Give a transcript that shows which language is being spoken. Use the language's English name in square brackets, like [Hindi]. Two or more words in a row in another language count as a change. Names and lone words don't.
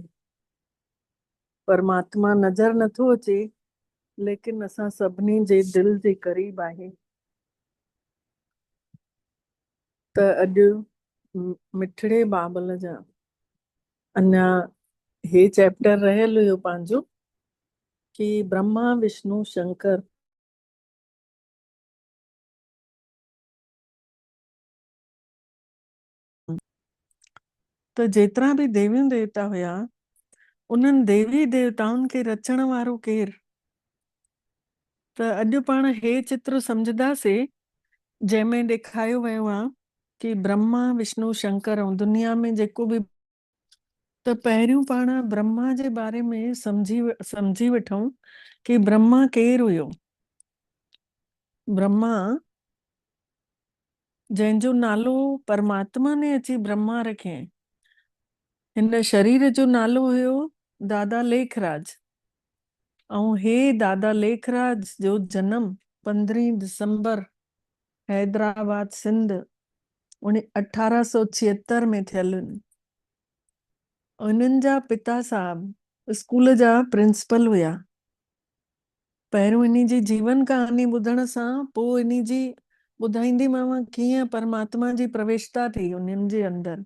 [Sindhi] परमात्मा नज़र नथो अचे, लेकिन असां सभिनी जे दिल जे करीब आहे। त अॼु मिठड़े बाबल जा अञा हे चैप्टर रहियल हुयो पंहिंजो कि ब्रह्मा विष्णु शंकर त जेतिरा भी देवियूं देवता हुया, उन्हनि देवी देवताउनि खे रचण वारो केरु? त अॼु पाण हे चित्र सम्झंदासीं जंहिंमें ॾेखारियो वियो आहे कि ब्रह्मा विष्णु शंकर ऐं दुनिया में जेको भी। त पहिरियों पाण ब्रह्मा जे बारे में समझी वठूं कि ब्रह्मा केरु हुयो। ब्रह्मा जंहिंजो नालो परमात्मा ने अची ब्रह्मा रखियईं, हिन शरीर जो नालो हुयो दादा लेखराज। ऐं हे दादा लेखराज जो जन्म 15 दिसंबर हैदराबाद सिंध 1876 में थियल। उन्हनि जा पिता साहब स्कूल जा प्रिंसिपल हुया। पहिरियों इन्ही जी जीवन कहानी ॿुधण सां पोइ इन्ही जी ॿुधाईंदीमांव कीअं परमात्मा जी प्रवेशता थी उन्हनि जे अंदर।